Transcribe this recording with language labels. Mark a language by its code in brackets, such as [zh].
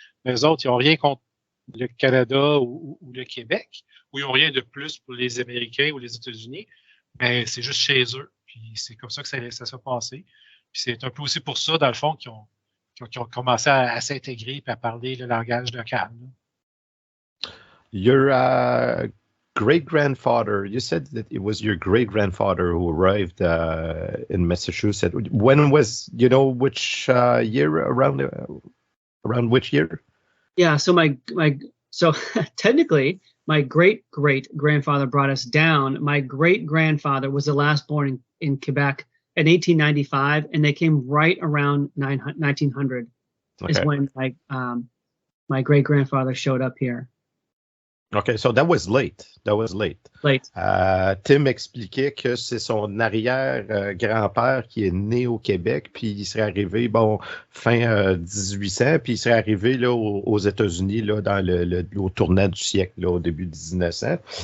[fr] Mais eux autres, ils n'ont rien contre le Canada ou le Québec, ou ils n'ont rien de plus pour les Américains ou les États-Unis, mais c'est juste chez eux. Puis c'est comme ça que ça s'est passé. Puis c'est un peu aussi pour ça, dans le fond, qu'ils ont commencé à s'intégrer et à parler le langage local. [en] Your great-grandfather, you said that it was your great-grandfather who arrived in Massachusetts. When was, which year, around which year? Yeah, so so technically, my great-great-grandfather brought us down. My great-grandfather was the last born in Quebec in 1895, and they came right around 1900 is when my great-grandfather showed up here. OK, so that was late. Late. [fr] Tim expliquait que c'est son arrière-grand-père qui est né au Québec, puis il serait arrivé, fin 1800, puis il serait arrivé là, aux États-Unis là, au tournant du siècle, là, au début de 1900.